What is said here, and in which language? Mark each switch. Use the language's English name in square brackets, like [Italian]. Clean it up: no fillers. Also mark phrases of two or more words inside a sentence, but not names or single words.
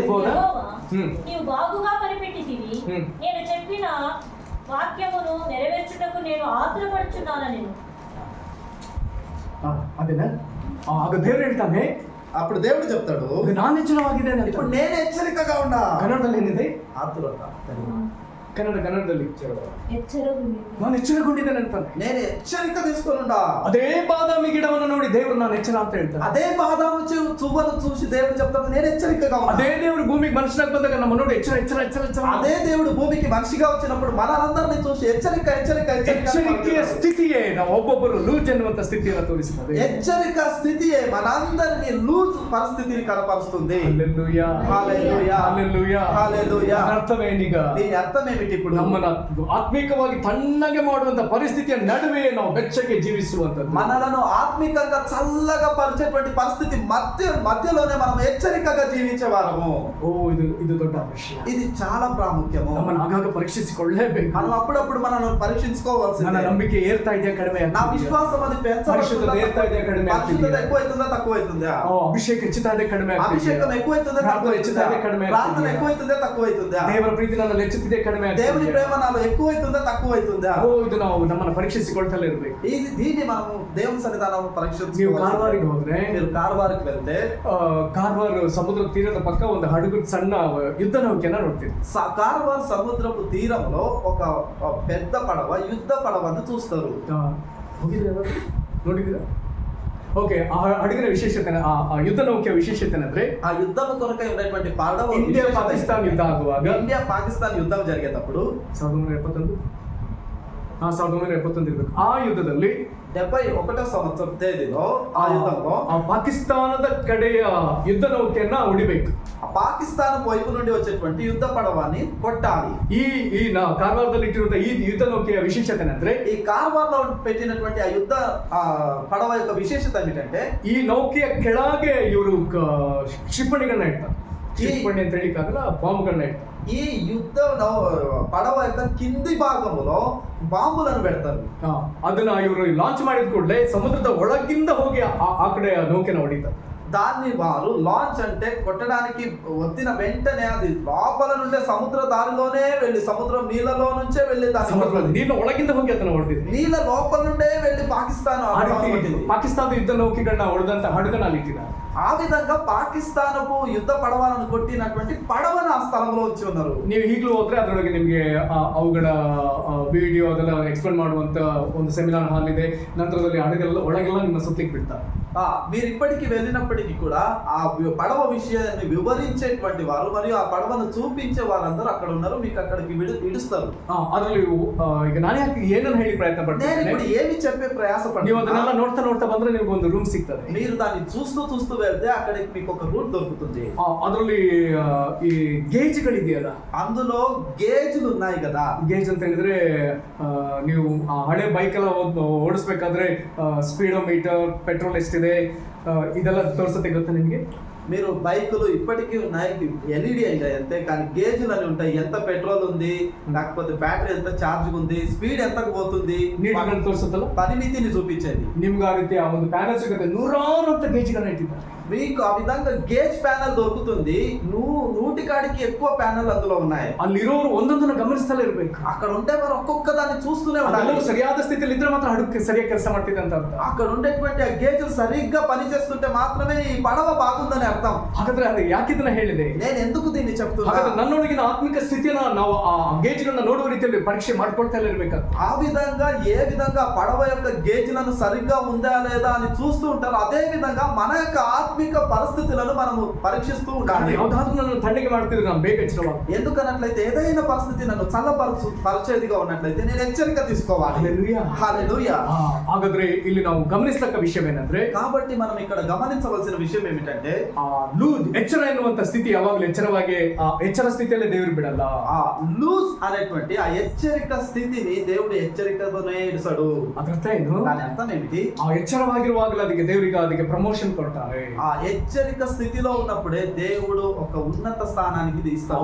[Telugu] యెహోవా, నీవు బాగుగా కనిపెట్టితివి. నేను చెప్పిన వాక్యమును నెరవేర్చుటకు నేను ఆతురపడుచున్నాను. [Kannada] ಅದೇನಾ? ಆಗ ದೇವರು ಹೇಳ್ತಾನೆ, [Telugu] అప్పుడు దేవుడు చెప్తాడు, [Kannada] ನಾನು ಎಚ್ಚರವಾಗಿದ್ದೇನೆ. [Telugu] ఇప్పుడు నేను హెచ్చరికగా ఉన్నా. [Kannada] ಕನ್ನಡದಲ್ಲಿ ಏನಿದೆ? [Telugu] ఆతురత. [Kannada] ಕನ್ನಡದಲ್ಲಿ [Telugu] ఎచ్చరగుండి [Kannada] ನಾನು ಎಚ್ಚರಗೊಂಡಿದ್ದೇನೆ ಅಂತಾನೆ. [Telugu] నేను హెచ్చరిక తీసుకొనుండా. [Kannada] ಅದೇ ಬಾದಾಮಿ ಗಿಡವನ್ನು ನೋಡಿ ದೇವರು ನಾನು ಎಚ್ಚರ ಅಂತ ಹೇಳ್ತಾನೆ. [Telugu] అదే బాదాము చువ్వను చూసి దేవుడు చెప్తాడు, నేను హెచ్చరికగా ఉన్నా. [Kannada] ಅದೇ ದೇವರು ಭೂಮಿಗೆ ಮನುಷ್ಯನಾಗಿ ಬಂದಾಗ ನಮ್ಮ ನೋಡಿ ಎಚ್ಚರ. [Telugu] అదే దేవుడు భూమికి మనిషిగా వచ్చినప్పుడు మనందరినీ చూసి [Kannada] ಎಚ್ಚರಿಕೆಯ ಸ್ಥಿತಿಯೇ ನಾವು ಒಬ್ಬೊಬ್ಬರು ಲೂಜ್ ಎನ್ನುವಂತ ಸ್ಥಿತಿಯನ್ನು ತೋರಿಸುತ್ತದೆ. [Telugu] హెచ్చరిక స్థితియే మనందరినీ లూజ్ పరిస్థితిని కనపరుస్తుంది. హల్లెలూయా. హల్లెలూయా. హల్లెలూయా. హల్లెలూయా. [Kannada] ಅರ್ಥವೇನೀಗ? [Telugu] దీని అర్థం ఏమిటి? ఇప్పుడు [Kannada] ನಮ್ಮನ್ನ ಆತ್ಮಿಕವಾಗಿ ತಣ್ಣಗೆ ಮಾಡುವಂತ ಪರಿಸ್ಥಿತಿಯ ನಡುವೆ ನಾವು ಬೆಚ್ಚಗೆ ಜೀವಿಸುವಂತದ್ದು. [Telugu] మనలను ఆత్మికంగా చల్లగా పరిచేటువంటి పరిస్థితి మధ్యలోనే మనం హెచ్చరికగా జీవించేవారము. [Kannada] ಇದು ದೊಡ್ಡ ವಿಷಯ. [Telugu] ఇది చాలా ప్రాముఖ్యము. [Kannada] ನಮ್ಮನ್ನು ಆಗಾಗ ಪರೀಕ್ಷಿಸಿಕೊಳ್ಳಲೇಬೇಕು. [Telugu] మనం అప్పుడప్పుడు మనల్ని పరీక్షించుకోవాల్సింది. [Kannada] ನನ್ನ ನಂಬಿಕೆ ಏರ್ತಾ ಇದೆಯಾ ಕಡಿಮೆ [Telugu] నా విశ్వాసం అది [Kannada] ಪರಿಶುದ್ಧತೆ ಏರ್ತಾ ಇದೆಯಾ ಕಡಿಮೆ [Telugu] పరిశుద్ధత ఎక్కువైతుందా తక్కువైతుందా? [Kannada] ಅಭಿಷೇಕ ಹೆಚ್ಚುತ್ತಾ ಇದೆ ಕಡಿಮೆ [Telugu] అభిషేకం ఎక్కువైతుందా [Kannada] ಹೆಚ್ಚುತ್ತಾ ಇದೆ ಕಡಿಮೆ [Telugu] ప్రార్థన ఎక్కువైతుందా తక్కువైతుందా? [Kannada] ದೇವರ ಪ್ರೀತಿ ನನ್ನಲ್ಲಿ ಹೆಚ್ಚುತ್ತಿದೆ ಕಡಿಮೆ [Telugu] దేవుని ప్రేమ నాలో ఎక్కువైతుందా తక్కువైతుందా? [Kannada] ಇದು ನಾವು ನಮ್ಮನ್ನು ಪರೀಕ್ಷಿಸಿಕೊಳ್ತಲೇ ಇರಬೇಕು. [Telugu] దీన్ని మనము దేవుని సన్నిధానంలో పరీక్షించుకోవాలి. [Kannada] ನೀವು ಕಾರವಾರಿಗೆ ಹೋದ್ರೆ, [Telugu] మీరు కారవారికి వెళ్తే [Kannada] ಕಾರವಾರ ಸಮುದ್ರ ತೀರದ ಪಕ್ಕ ಒಂದು ಹಡಗು ಸಣ್ಣ ಯುದ್ಧ ನೌಕೆಯನ್ನ ನೋಡ್ತೀವಿ. [Telugu] కారవార్ సముద్రపు తీరంలో ఒక పెద్ద పడవ యుద్ధ పడవను చూస్తారు. [Kannada] ನೋಡಿದ್ದೀರಾ? ಓಕೆ, ಆ ಹಡಗಿನ ವಿಶೇಷತೆ, ಆ ಯುದ್ಧ ನೌಕೆಯ ವಿಶೇಷತೆ ಅಂದ್ರೆ, [Telugu] ఆ యుద్ధం కొరకై ఉన్నటువంటి పడవ [Kannada] ಇಂಡಿಯಾ ಪಾಕಿಸ್ತಾನ ಯುದ್ಧ ಆಗುವಾಗ, [Telugu] ఇండియా పాకిస్తాన్ యుద్ధం జరిగేటప్పుడు [Kannada] 1971 ಇರಬೇಕು. ಆ ಯುದ್ಧದಲ್ಲಿ [Telugu] 71వ సంవత్సరం తేదీలో ఆ యుద్ధంలో [Kannada] ಆ ಪಾಕಿಸ್ತಾನದ ಕಡೆಯ ಯುದ್ಧ ನೌಕೆಯನ್ನ ಹೊಡಿಬೇಕು. [Telugu] ఆ పాకిస్తాన్ వైపు నుండి వచ్చేటువంటి యుద్ధ పడవని కొట్టాలి. [Kannada] ಈ ಕಾರವಾರದಲ್ಲಿ ಇಟ್ಟಿರುವಂತ ಈ ಯುದ್ಧ ನೌಕೆಯ ವಿಶೇಷತೆ ಅಂದ್ರೆ, [Telugu] ఈ కారవార్లో పెట్టినటువంటి ఆ యుద్ధ పడవ యొక్క విశేషత ఏమిటంటే, [Kannada] ಈ ನೌಕೆಯ ಕೆಳಗೆ ಇವರು ಕ್ಷಿಪಣಿಗಳನ್ನ ಇಡ್ತಾರೆ. ಕ್ಷಿಪಣಿ ಅಂತ ಹೇಳಿಕ್ಕಾಗಲ್ಲ, ಬಾಂಬ್ಗಳನ್ನ ಇಡ್ತಾರೆ. [Telugu] ఈ యుద్ధ పడవ యొక్క కింది భాగంలో బాంబులను పెడతారు. [Kannada] ಅದನ್ನ ಇವರು ಲಾಂಚ್ ಮಾಡಿದ ಕೂಡಲೇ ಸಮುದ್ರದ ಒಳಗಿಂದ ಹೋಗಿ ಆ ಕಡೆ ನೌಕೆನ ಹೊಡಿತಾರೆ. [Telugu] దాన్ని వారు లాంచ్ అంటే కొట్టడానికి వత్తిన వెంటనే అది లోపల నుండే సముద్ర దారిలోనే వెళ్ళి సముద్రం నీళ్ళలో నుంచే వెళ్ళి దాని [Kannada] ನೀನು ಒಳಗಿಂದ ಹೋಗಿ ಅದನ್ನ ಹೊಡೆದಿದ್ದೆ. [Telugu] నీళ్ళ లోపల నుండే వెళ్ళి పాకిస్తాన్ [Kannada] ಆ ರೀತಿ ಪಾಕಿಸ್ತಾನದ ಯುದ್ಧ ನೌಕೆಗಳನ್ನ ಹೊಡೆದಂತ ಹಡಗನ ಅಲ್ಲಿ ಇಟ್ಟಿದ್ದಾರೆ. [Telugu] ఆ విధంగా పాకిస్తానపు యుద్ధ పడవలను కొట్టినటువంటి పడవను ఆ స్థలంలో వచ్చి ఉన్నారు. [Kannada] ನೀವು ಈಗಲೂ ಹೋದ್ರೆ ಅದರೊಳಗೆ ನಿಮಗೆ ಅವುಗಳ ವಿಡಿಯೋ ಅದೆಲ್ಲ ಎಕ್ಸ್ಪ್ಲೇನ್ ಮಾಡುವಂತ ಒಂದು [English] seminar hall [Kannada] ಇದೆ. ನಂತರದಲ್ಲಿ ಹಡಗೆಲ್ಲ ಒಳಗೆಲ್ಲ ನಿಮ್ಮ ಸುತ್ತಲಿಕ್ಕೆ ಬಿಡ್ತಾರೆ. [Telugu] మీరు ఇప్పటికి వెళ్ళినప్పటికీ కూడా ఆ పడవ విషయాన్ని వివరించేటువంటి వారు మరియు ఆ పడవను చూపించే వారందరూ అక్కడ ఉన్నారు. మీకు అక్కడికి ఇడుస్తారు. [Kannada] ಅದರಲ್ಲಿ ಈಗ ನಾನು ಯಾಕೆ ಏನನ್ನು ಹೇಳಿ ಪ್ರಯತ್ನ [Telugu] నేను [Kannada] ಪಡ್ತೀನಿ, [Telugu] ఇప్పుడు ఏమి చెప్పే ప్రయాస [Kannada] ನೀವು ಅದನ್ನೆಲ್ಲ ನೋಡ್ತಾ ನೋಡ್ತಾ ಬಂದ್ರೆ ನಿಮ್ಗೆ ಒಂದು ರೂಮ್ ಸಿಗ್ತದೆ. [Telugu] మీరు దాన్ని చూస్తూ చూస్తూ వెళ్తే అక్కడికి మీకు ఒక రూట్ దొరుకుతుంది. [Kannada] ಅದರಲ್ಲಿ ಈ ಗೇಜ್ಗಳಿದೆಯಲ್ಲ, [Telugu] అందులో గేజ్లు ఉన్నాయి కదా. [Kannada] ಗೇಜ್ ಅಂತ ಹೇಳಿದ್ರೆ ನೀವು ಹಳೆ ಬೈಕ್ ಎಲ್ಲ ಓಡಿಸ್ಬೇಕಾದ್ರೆ ಸ್ಪೀಡೋಮೀಟರ್, ಪೆಟ್ರೋಲ್ ಎಷ್ಟಿದೆ ಇದೆಲ್ಲ ತೋರಿಸುತ್ತೆ. ಗೊತ್ತಾ ನಿಮ್ಗೆ? [Telugu] మీరు బైకులు ఇప్పటికీ ఉన్నాయి, ఎల్ఈడి అయ్యాయి అంతే, కానీ గేజ్లు అని ఉంటాయి. ఎంత పెట్రోల్ ఉంది, లేకపోతే బ్యాటరీ ఎంత ఛార్జ్ ఉంది, స్పీడ్ ఎంతకు పోతుంది, [Kannada] ನೀಡುಗಳನ್ನು ತೋರಿಸುತ್ತಲ್ಲ, [Telugu] పరిమితిని చూపించేది. [Kannada] ನಿಮ್ಗೆ ಆ ರೀತಿ ಆ ಒಂದು ಪ್ಯಾನಲ್ ಸಿಗುತ್ತೆ. ನೂರಾರು ಅಂತ ಗೇಜ್ಗಳನ್ನ ಇಟ್ಟಿದ್ದಾರೆ. [Telugu] మీకు ఆ విధంగా [English] gauge panel [Telugu] దొరుకుతుంది. నూటికాడికి ఎక్కువ ప్యానల్ అందులో ఉన్నాయి. [Kannada] ಅಲ್ಲಿರೋರು ಒಂದೊಂದನ್ನು ಗಮನಿಸ್ತಲೇ ಇರಬೇಕು. [Telugu] అక్కడ ఉంటే వారు ఒక్కొక్క దాన్ని చూస్తూనే ఉండాలి. [Kannada] ಅದೆಲ್ಲವೂ ಸರಿಯಾದ ಸ್ಥಿತಿಯಲ್ಲಿ ಇದ್ರೆ ಮಾತ್ರ ಹಡಗು ಸರಿಯಾಗಿ ಕೆಲಸ ಮಾಡ್ತಿದೆ ಅಂತ ಅರ್ಥ. [Telugu] అక్కడ ఉండేటువంటి ఆ గేజ్లు సరిగ్గా పనిచేస్తుంటే మాత్రమే ఈ పడవ బాగుందని అర్థం. [Kannada] ಹಾಗಾದ್ರೆ ಅದು ಯಾಕಿದನ್ನ ಹೇಳಿದೆ, [Telugu] నేను ఎందుకు దీన్ని చెప్తున్నా, [Kannada] ಹಾಗಾದ್ರೆ ನನ್ನೊಳಗಿನ ಆತ್ಮಿಕ ಸ್ಥಿತಿಯನ್ನ ನಾವು ಆ ಗೇಜ್ಗಳನ್ನ ನೋಡುವ ರೀತಿಯಲ್ಲಿ ಪರೀಕ್ಷೆ ಮಾಡ್ಕೊಳ್ತಾ ಇರಬೇಕು. [Telugu] ఆ విధంగా ఏ విధంగా పడవ యొక్క గేజ్లను సరిగ్గా ఉందా లేదా అని చూస్తూ ఉంటారు, అదే విధంగా మన యొక్క ఆత్మిక పరిస్థితులను మనము పరీక్షిస్తూ ఉండాలి. [Kannada] ಯಾವ್ದಾದ್ರು ನನ್ನನ್ನು ತಣ್ಣಗೆ ಮಾಡ್ತಿದ್ರೆ ನಾನು ಬೇಗ ಎಚ್ಚರವಾಗ. [Telugu] ఎందుకన్నట్లయితే ఏదైనా పరిస్థితి నన్ను పరిచేదిగా ఉన్నట్లయితే నేను హెచ్చరిక తీసుకోవాలి. హల్లెలూయా, హల్లెలూయా. [Kannada] ಹಾಗಾದ್ರೆ ಇಲ್ಲಿ ನಾವು ಗಮನಿಸತಕ್ಕ ವಿಷಯ ಏನಂದ್ರೆ, [Telugu] కాబట్టి మనం ఇక్కడ గమనించవలసిన విషయం ఏమిటంటే, [Kannada] ಎಚ್ಚರ ಎನ್ನುವಂತ ಸ್ಥಿತಿ ಯಾವಾಗಲೂ ಎಚ್ಚರವಾಗಿ ಎಚ್ಚರ ಸ್ಥಿತಿಯಲ್ಲೇ ದೇವರು ಬಿಡಲ್ಲ. [Telugu] ఆ లూజ్ అనేటువంటి ఆ హెచ్చరిక స్థితిని దేవుడు హెచ్చరికతోనే ఇడుసడు. [Kannada] ಅದರ್ಥ ಏನು? [Telugu] దాని అర్థం ఏమిటి? [Kannada] ಆ ಎಚ್ಚರವಾಗಿರುವಾಗಲೇ ಅದಕ್ಕೆ ಪ್ರಮೋಷನ್ ಕೊಡ್ತಾರೆ. [Telugu] ఆ హెచ్చరిక స్థితిలో ఉన్నప్పుడే దేవుడు ఒక ఉన్నత స్థానానికి తీస్తాడు.